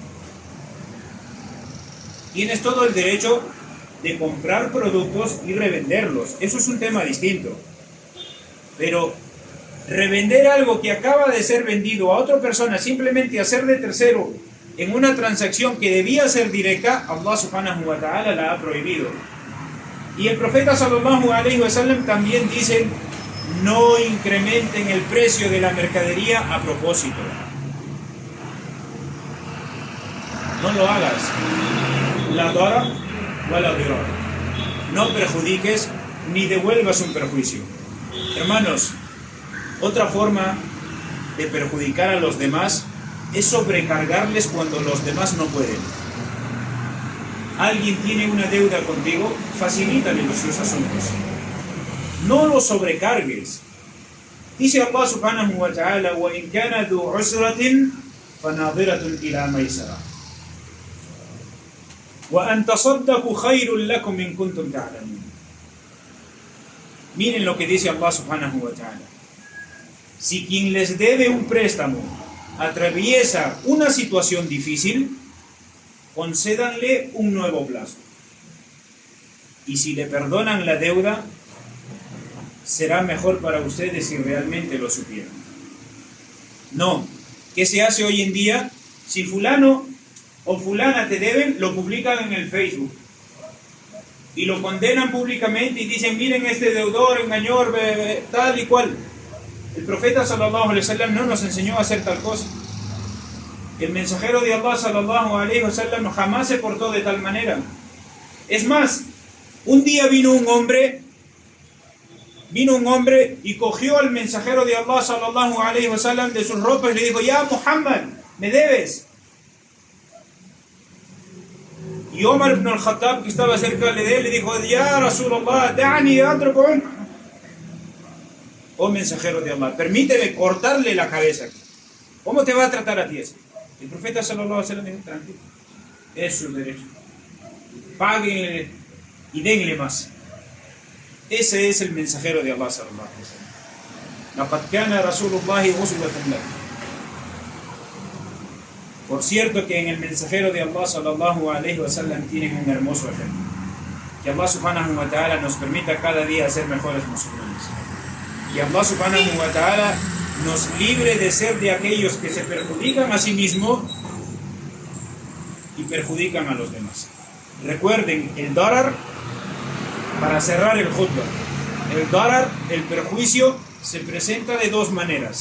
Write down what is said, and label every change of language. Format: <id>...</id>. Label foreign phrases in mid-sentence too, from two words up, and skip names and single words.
<es>Tienes todo el derecho de comprar productos y revenderlos. Eso es un tema distinto. Pero revender algo que acaba de ser vendido a otra persona, simplemente hacer de tercero en una transacción que debía ser directa, Allah</es> <ar>سبحانه وتعالى</ar> <es>la ha prohibido. Y el profeta</es> <ar>صلى الله عليه وسلم</ar> <es>también dice, no incrementen el precio de la mercadería a propósito. No lo hagas.</es> <ar>لا ضرر ولا ضرار.</ar> <es>No perjudiques ni devuelvas un perjuicio. Hermanos, otra forma de perjudicar a los demás es sobrecargarles cuando los demás no pueden. Alguien tiene una deuda contigo, facilítale sus asuntos. No lo sobrecargues. Dice Allah</es> <ar>سبحانه وتعالى, وَإِنْ كَانَ ذُو عُسْرَةٍ فَنَاظِرَةٌ إِلَى مَيْسَرَةٍ وَأَنْ تَصَدَّقُوا خَيْرٌ لَكُمْ إِنْ كُنْتُمْ تَعْلَمُونَ.</ar> <es>Miren lo que dice Allah</es> <ar>سبحانه وتعالى.</ar> <es>Si quien les debe un préstamo atraviesa una situación difícil, concédanle un nuevo plazo. Y si le perdonan la deuda, será mejor para ustedes si realmente lo supieran. No, ¿qué se hace hoy en día? Si fulano o fulana te deben, lo publican en el Facebook y lo condenan públicamente y dicen, miren este deudor, engañor, tal y cual. El profeta</es> <ar>صلى الله عليه وسلم</ar> <es>no nos enseñó a hacer tal cosa. El mensajero de Allah</es> <ar>صلى الله عليه وسلم</ar> <es>jamás se portó de tal manera. Es más, un día vino un hombre y cogió al mensajero de Allah</es> <ar>صلى الله عليه وسلم</ar> <es>de sus ropas y le dijo, ya Muhammad, me debes. Y Omar ibn al-Khattab, que estaba cerca de él, le dijo,</es> <ar>يا رسول الله دعني أضرب عنقه.</ar> <es>Oh mensajero de Allah, permíteme cortarle la cabeza. ¿Cómo te va a tratar a ti eso? El profeta</es> <ar>صلى الله عليه وسلم</ar> <es>dijo, tranquilo, es su derecho. Páguenle y denle más. Ese es el mensajero de Allah</es> <ar>صلى الله عليه وسلم. لقد كان رسول الله أسوة له.</ar> <es>Por cierto que en el mensajero de Allah</es> <ar>صلى الله عليه وسلم</ar> <es>tienen un hermoso ejemplo. Que Allah</es> <ar>سبحانه وتعالى</ar> <es>nos permita cada día ser mejores musulmanes. Y Allah</es> <ar>سبحانه وتعالى</ar> <es>nos libre de ser de aquellos que se perjudican a sí mismos y perjudican a los demás. Recuerden, el darar, para cerrar el khutbah, el darar, el perjuicio, se presenta de dos maneras.</es>